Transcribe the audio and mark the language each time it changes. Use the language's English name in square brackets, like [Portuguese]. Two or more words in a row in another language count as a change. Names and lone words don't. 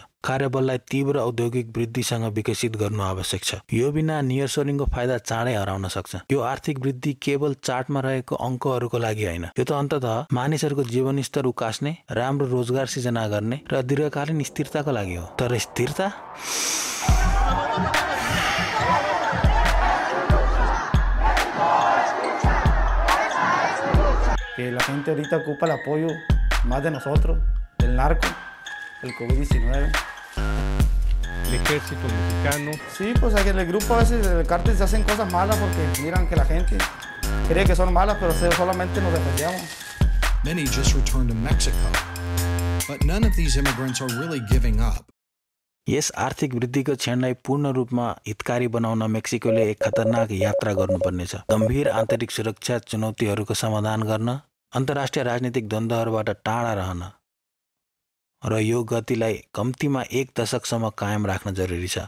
[Nepali] कार्यबललाई तीव्र औद्योगिक वृद्धिसँग विकसित गर्नु आवश्यक छ। यो बिना नियरसोरिङको फाइदा चाँडै हराउन सक्छ। यो आर्थिक वृद्धि केवल चार्टमा रहेको अङ्कहरूको लागि होइन, यो त अन्ततः मानिसहरूको जीवनस्तर उकास्ने, राम्रो रोजगार सिर्जना गर्ने र दीर्घकालीन स्थिरताको लागि हो। तर स्थिरता [Spanish] que la gente ahorita ocupa el apoyo más de nosotros, del narco, el COVID-19. El ejército mexicano. Sí, pues aquí en el grupo a veces el cártel se hacen cosas malas porque miran que la gente cree que son malas, pero solamente nos defendemos. [English] Many just returned to Mexico, but none of these immigrants are really giving up. [Nepali] यस आर्थिक वृद्धिको क्षणलाई पूर्ण रूपमा हितकारी बनाउन मेक्सिकोले एक खतरनाक यात्रा गर्नुपर्नेछ। गम्भीर आन्तरिक सुरक्षा चुनौतीहरूको समाधान गर्न, अन्तर्राष्ट्रिय राजनीतिक द्वन्द्वहरूबाट टाढा रहन र यो गतिलाई कम्तीमा 1 दशकसम्म कायम राख्न जरुरी छ।